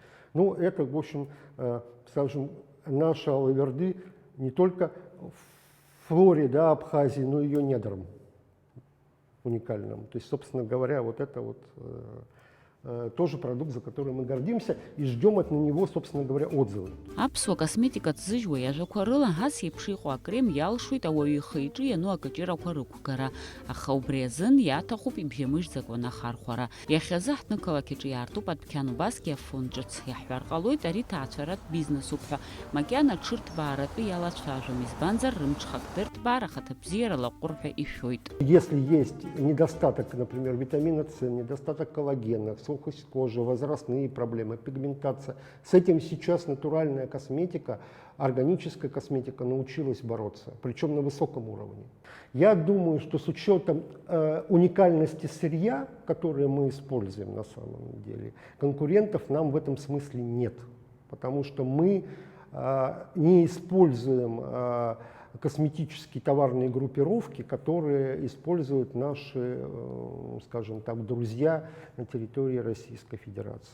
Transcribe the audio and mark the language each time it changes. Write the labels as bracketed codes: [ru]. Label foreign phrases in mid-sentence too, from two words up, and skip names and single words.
[ru] Ну, это, в общем, скажем, наша Алаверды не только в флоре, да, Абхазии, но и ее недрам уникальным. То есть, собственно говоря, вот это вот тоже продукт, за который мы гордимся и ждем от на него, собственно говоря, отзывы. [ab] Аԥсуа косметика ҭзыжьуа иажәақәа рыла ас еиԥш иҟоу акрем иалшоит ауаҩы ихы иҿы иану акыҷырақәа рықәгара, аха убри азын иаҭахуп ибжьамыжьӡакәа анахархәара. Иахьазы ҳҭнықалақь иҿы иаартуп адәқьан убасгьы афонд ҿыц. Иаҳҳәар ҟалоит ари ҭаацәаратә бизнесуп ҳәа, макьана ҽырҭбааратәы иалацәажәом, избанзар рымҽхак дырҭбаар ахаҭа бзиара лаҟәыр ҳәа ишәоит. [ru] Если есть недостаток, например, витамина С, недостаток коллагена, сухость кожи, возрастные проблемы, пигментация, с этим сейчас натуральная косметика, органическая косметика научилась бороться, причем на высоком уровне. Я думаю, что с учетом уникальности сырья, которое мы используем на самом деле, конкурентов нам в этом смысле нет, потому что мы не используем косметические товарные группировки, которые используют наши, скажем так, друзья на территории Российской Федерации.